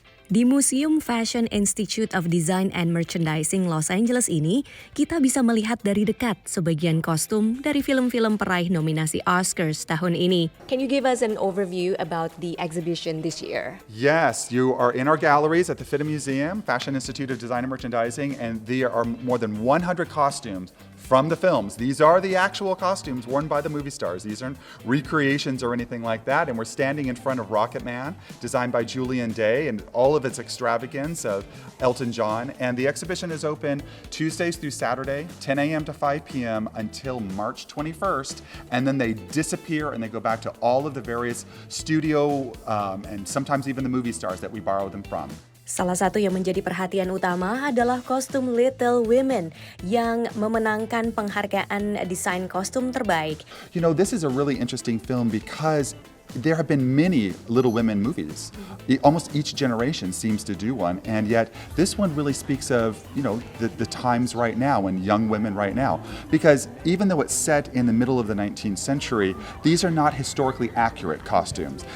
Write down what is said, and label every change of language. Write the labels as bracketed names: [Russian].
[Indonesian] Di Museum Fashion Institute of Design and Merchandising Los Angeles ini, kita bisa melihat dari dekat sebagian kostum dari film-film peraih nominasi Oscars tahun ini. [English] Can you give us an overview about the exhibition this year? Yes, you are in our galleries at the FITA Museum, Fashion Institute of Design and Merchandising, and there are more than 100 costumes from the films. These are the actual costumes worn by the movie stars. These aren't recreations or anything like that. And we're standing in front of Rocket Man, designed by Julian Day, and all of its extravagance of Elton John. And the exhibition is open Tuesdays through Saturday, 10 a.m. to 5 p.m. until March 21st. And then they disappear and they go back to all of the various studio and sometimes even the movie stars that we borrow them from. [Indonesian] Salah satu yang menjadi perhatian utama adalah kostum Little Women yang memenangkan penghargaan desain kostum terbaik. [English] You know, this is a really interesting film because there have been many Little Women movies. Almost each generation seems to do one, and yet this one really speaks of, you know, the times right now and young women right now. Because even though it's set in the middle of the 19th century, these are not historically accurate costumes.